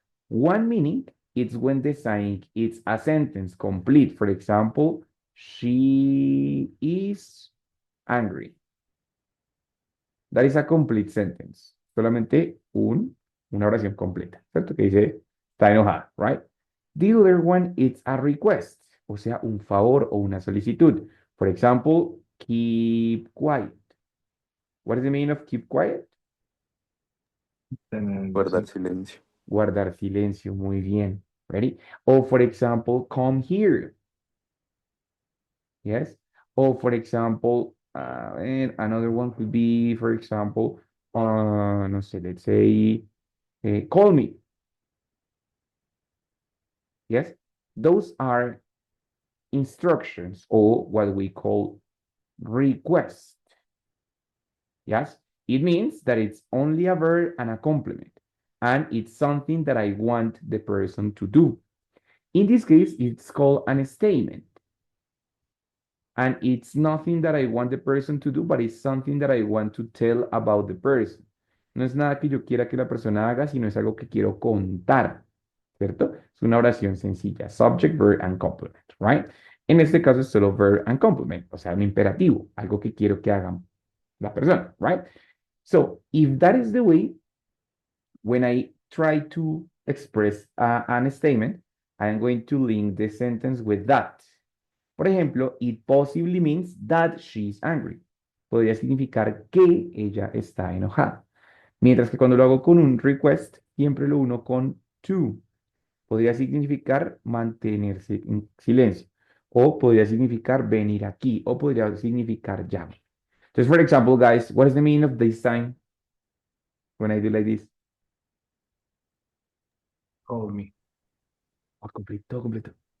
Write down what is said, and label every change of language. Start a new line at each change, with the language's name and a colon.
English: One meaning is when the saying is a sentence complete. For example, she is angry. That is a complete sentence.
Spanish: Solamente una oración completa, ¿cierto? Que dice, está enojada,
English: right? The other one is a request,
Spanish: o sea, un favor o una solicitud.
English: For example, keep quiet. What is the meaning of keep quiet?
Spanish: Guardar silencio. Guardar silencio, muy bien.
English: Ready? Or for example, come here. Yes. Or for example, and another one could be, for example,
Spanish: no sé,
English: let's say, call me. Yes. Those are instructions or what we call request. Yes. It means that it's only a verb and a complement, and it's something that I want the person to do. In this case, it's called an statement. And it's nothing that I want the person to do, but it's something that I want to tell about the person.
Spanish: No es nada que yo quiera que la persona haga, sino es algo que quiero contar, ¿cierto? Es una oración sencilla,
English: subject, verb, and complement, right?
Spanish: En este caso es solo
English: verb and complement,
Spanish: o sea, un imperativo, algo que quiero que hagan la persona,
English: right? So, if that is the way, when I try to express an statement, I am going to link the sentence with that.
Spanish: Por ejemplo,
English: it possibly means that she's angry.
Spanish: Podría significar que ella está enojada. Mientras que cuando lo hago con un request, siempre lo uno con to. Podría significar mantenerse en silencio. O podría significar venir aquí. O podría significar llame. Entonces,
English: for example, guys, what is the meaning of this sign when I do like this? Call me.
Spanish: Oh, completo, completo.